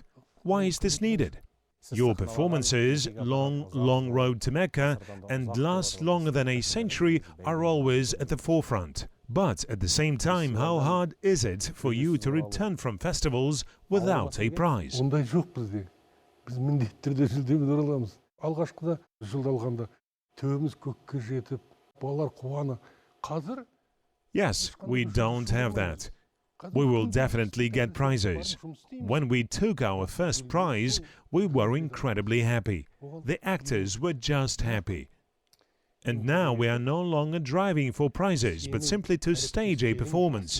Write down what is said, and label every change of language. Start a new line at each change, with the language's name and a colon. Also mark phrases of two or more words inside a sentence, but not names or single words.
English: Why is this needed? Your performances, long road to Mecca, and last longer than a century, are always at the forefront. But at the same time, how hard is it for you to return from festivals without a prize?
Kazakh: Алғашқыда жүлде алғанда Төбіміз көкке жетіп, балалар қуаны. Қазір
English: Yes, we don't have that. We will definitely get prizes. When we took our first prize, we were incredibly happy. The actors were just happy. And now we are no longer driving for prizes, but simply to stage a performance.